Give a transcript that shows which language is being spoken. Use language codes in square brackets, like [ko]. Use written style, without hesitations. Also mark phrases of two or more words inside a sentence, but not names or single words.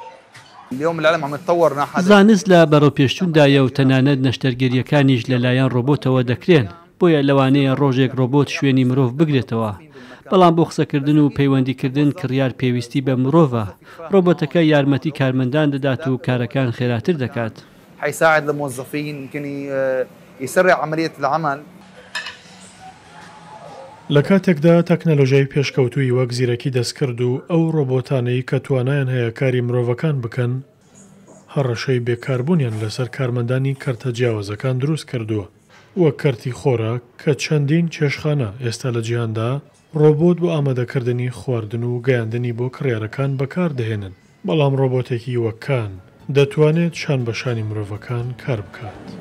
[ckb] زانست لە بەڕۆپێشتوندایە و تەنانەت نەشتەرگەریەکانیش لەلایەن ڕۆبۆتەوە دەکرێن بۆیە لەوانەیە ڕۆژێک ڕۆبۆت شوێنی مرۆڤ بگرێتەوە بەڵام بۆ قسەکردن و پەیوەندیکردن کڕیار پێویستی بە مرۆڤە ڕۆبۆتەکە یارمەتی کارمەندان دەدات و کارەکان خێراتر دەکات [ar] حيساعد الموظفين يمكن يسرع عملية العمل [ckb] لە کاتێکدا تەکنەلۆژیای پێشکەوتووی وەک زیرەکی دەستکرد و ئەو ڕۆبۆتانەی کە توانایان هەیە کاری مرۆڤەکان بکەن هەڕەشەی بێکاربوونیان لەسەر کارمەندانی کەرتە جیاوازەکان دروست کردووە وەک کەرتی خۆراک کە چەندین چێشخانە ئێستا لە جیهاندا ڕۆبۆت بۆ ئامادەکردنی خواردن و گەیاندنی بۆ کڕیارەکان بەکاردەهێنن بەڵام ڕۆبۆتێکی وەکان دەتوانێت شان بەشانی مرۆڤەکان کار بکات.